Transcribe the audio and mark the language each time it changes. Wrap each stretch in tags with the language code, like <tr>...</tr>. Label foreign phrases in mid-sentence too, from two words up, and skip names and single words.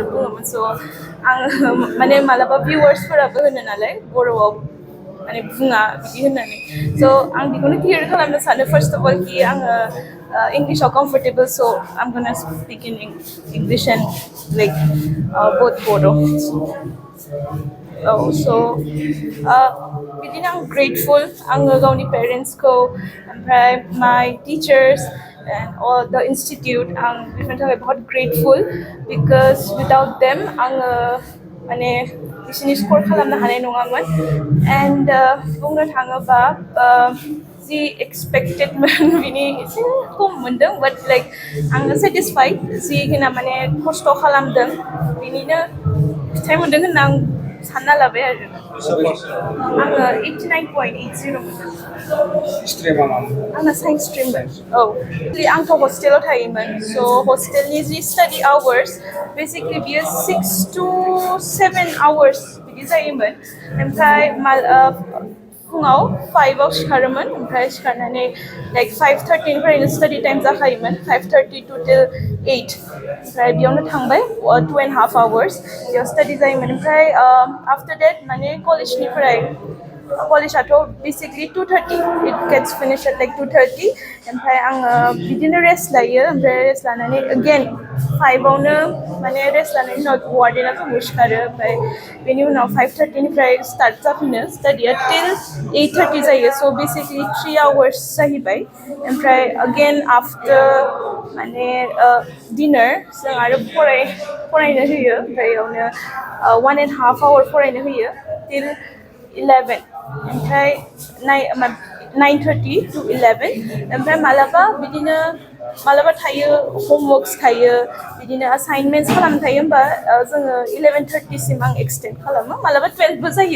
<brx>बुङोमोन so आङो माने मालाबा viewers-फोराबो होनो नालाय बर'आव माने बुङा बिदि होननानै so आं बेखौनो clear खालामनो सानो</brx> <en>first of all</en> <brx>कि आङो इंलिशाव comfortable</brx> <en>so I'm gonna speak in English and like both</en> <brx>Bodo. Oh, so बिदिनो आं grateful आङो गावनि parents-खौ ओमफ्राय</brx> <en>my teachers and all the</en> <brx>institute आं बेफोरनि थाखाय बहुत</brx> <en>grateful because without them</en> <brx>आङो माने बिसोरनि score खालामनो हानाय नङामोन and बुंनो थाङोबा जि expected मोन बिनि एसे खम मोनदों</brx> <en>but like</en> <brx>आङो satisfied जिखिना माने खस्थ' खालामदों बिनिनो फिथाइ मोनदों होनना आं सानना लाबाय आरो आङो 89.80 मोनदों आंना</brx> <en>science streamमोन</en> <brx>औ आंथ' हस्टेलाव थायोमोन so हस्टेलनि जि</brx> <en>study hours</en> <brx>बेसिकलि बियो</brx> <en>6 to 7 hours</en> <brx>बिदि जायोमोन ओमफ्राय फुङाव 5आव सिखारोमोन ओमफ्राय सिखारनानै लाइक 5:30निफ्रायनो</brx> <en>study time</en> <brx>जाखायोमोन</brx> <en>5:30 to till 8</en> <brx>ओमफ्राय बेयावनो थांबाय 2.5 hours बेयाव स्टाडि जायोमोन ओमफ्राय</brx> <en>after that</en> <brx>माने कलेजाथ' बेसिकलि 2:30</brx> <en>it gets finished at like 2:30</en> <brx>ओमफ्राय आङो बिदिनो रेस्ट लायो ओमफ्राय रेस्ट लानानै again 5आवनो माने रेस्ट लानायनि उनाव वार्डेना फुङाव सिखारो ओमफ्राय बेनि उनाव 5:30निफ्राय स्टार्ट जाफिनो स्टाडिया</brx> <en>till 8:30</en> <brx>जायो</brx> <en>so basically 3 hours</en> <brx>जाहैबाय ओमफ्राय</brx> <en>again after</en> <brx>माने dinner जों आरो फरायनो होयो ओमफ्राय बेयावनो 1.5 hour फरायनो होयो till 11 ओमफ्राय 9:30 to 11 ओमफ्राय मालाबा थायो homeworks थायो बिदिनो assignments खालामनो थायो होमबा जोङो 11:30 सिम आं एक्सटेन्ड खालामो मालाबा 12बो जायो</brx>